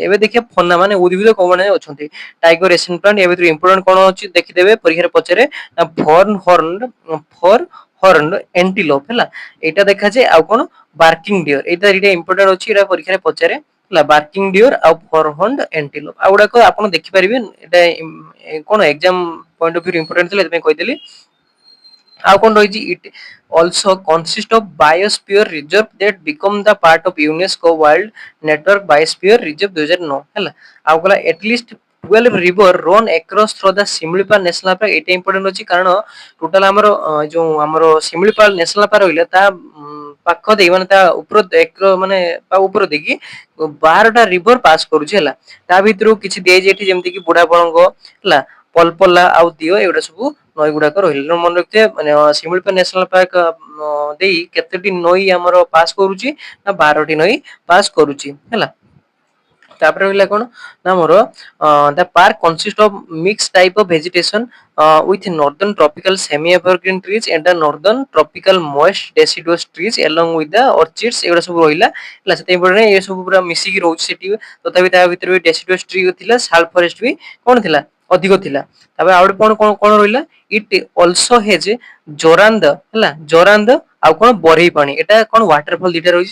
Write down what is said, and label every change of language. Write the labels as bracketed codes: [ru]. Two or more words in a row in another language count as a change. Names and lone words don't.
[or] ଏବେ ଦେଖିବା ଫନା ମାନେ ଉଦ୍ଭିଦ କୋଉମାନେ ଅଛନ୍ତି। [en] Tiger Asian plant, [or] ଏ ଭିତରୁ ଇମ୍ପୋର୍ଟାଣ୍ଟ କ'ଣ ଅଛି ଦେଖିଦେବେ, ପରୀକ୍ଷାରେ ପଚାରେ [en] fern horn antelope [or] ହେଲା। ଏଇଟା ଦେଖାଯାଏ। ଆଉ କ'ଣ [en] barking deer, [or] ଏଇଟା ଦିଟା ଇମ୍ପୋର୍ଟାଣ୍ଟ ଅଛି, ଏଇଟା ପରୀକ୍ଷାରେ ପଚାରେ ହେଲା। [en] barking deer [or] ଆଉ [en] forhorn antelope, [or] ଆଉ ଗୁଡାକ ଆପଣ ଦେଖିପାରିବେ। ଏଇଟା କ'ଣ [en] exam point of view important [or] ଥିଲା, ସେଥିପାଇଁ କହିଦେଲି। ଆଉ କ'ଣ ରହିଛି, [en] ଇଟ୍ also consist of biosphere reserve that become the part of UNESCO World Network Biosphere Reserve 2009 ହେଲା। [or] ଆଉ ଗଲା [en] at least 12 river run across through the ଶିମିଳିପାଳ ନ୍ୟାସନାଲ ପାର୍କ। [or] ଏଇଟା ଇମ୍ପୋର୍ଟାଣ୍ଟ ଅଛି କାରଣ ଟୋଟାଲ ଆମର ଯୋଉ ଆମର ଶିମିଳିପାଳ ନ୍ୟାସନାଲ ପାର୍କ ରହିଲା ତା ପାଖ ଦେଇ, ମାନେ ତା ଉପର ମାନେ ତା ଉପର ଦେଇକି 12ଟା [en] river pass [or] କରୁଛି ହେଲା। ତା ଭିତରୁ କିଛି ଦିଆଯାଇଛି ଏଠି, ଯେମିତି କି ବୁଢା ବଳଙ୍ଗ ହେଲା, ପଲପଲା ଆଉ ଦିଅ, ଏଗୁଡା ସବୁ ନଈ ଗୁଡାକ ରହିଲା। ମନେ ରଖିଥିବେ ମାନେ ଶିମିଳିପାଳ ନ୍ୟାସନାଲ ପାର୍କ ଦେଇ କେତୋଟି ନଈ ଆମର ପାସ୍ କରୁଛି ନା 12ଟି ନଈ ପାସ୍ କରୁଛି ହେଲା। ତାପରେ ରହିଲା କ'ଣ ନା ଆମର [en] the park consist of mix type of vegetation with northern tropical semi evergreen trees and the northern tropical moist deciduous trees along with the orchids, [or] ଏଗୁଡା ସବୁ ରହିଲା ହେଲା। ସେଥିପାଇଁ ଏ ସବୁ ପୁରା ମିଶିକି ରହୁଛି ସେଠି। ତଥାପି ତା ଭିତରେ ବି [en] deciduous tree [or] ଥିଲା, [en] sal forest [or] ବି କ'ଣ ଥିଲା, ଅଧିକ ଥିଲା। ତାପରେ ଆଉ ଗୋଟେ କ'ଣ କ'ଣ ରହିଲା, [en] it also has [or] ଜୋରାନ୍ଦ ହେଲା, ଜୋରାନ୍ଦ ଆଉ କ'ଣ ବରେଇ ପାଣି। ଏଟା କ'ଣ ୱାଟରଫଲ ଦିଟା ରହିଛି।